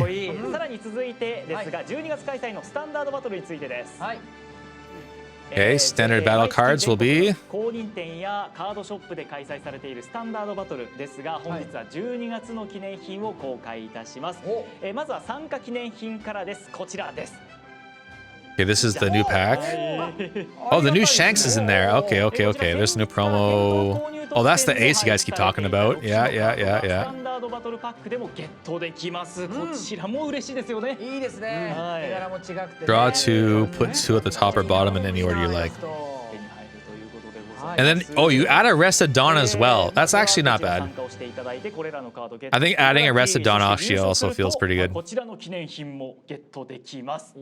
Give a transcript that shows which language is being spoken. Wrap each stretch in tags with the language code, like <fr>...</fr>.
<ja>さらに続いてですが、12月開催のスタンダードバトルについてです。はい</ja> <en>Okay, standard battle cards will be</en> <ja>公認店やカードショップで開催されているスタンダードバトルですが、本日は12月の記念品を公開いたします。まずは参加記念品からです。こちらです。</ja> <en>Okay, this is the new pack. Oh, the new Shanks is in there. Okay. There's a new promo. Oh, that's the ace you guys keep talking about. Yeah.</en> <ja>スタンダードバトルパックでもゲットできます。こちらも嬉しいですよね。いいですね絵柄も違くてね</ja> <en>Draw two, put two at the top or bottom in any order you like.</en> <ja>手に入るということでございます。</ja> <en>And then, oh, you add Arrested Dawn as well. That's actually not bad.</en> <ja>参加をしていただいてこれらのカードゲット</ja> <en>I think adding Arrested Dawn actually also feels pretty good.</en> <ja>こちらの記念品もゲットできます。</ja>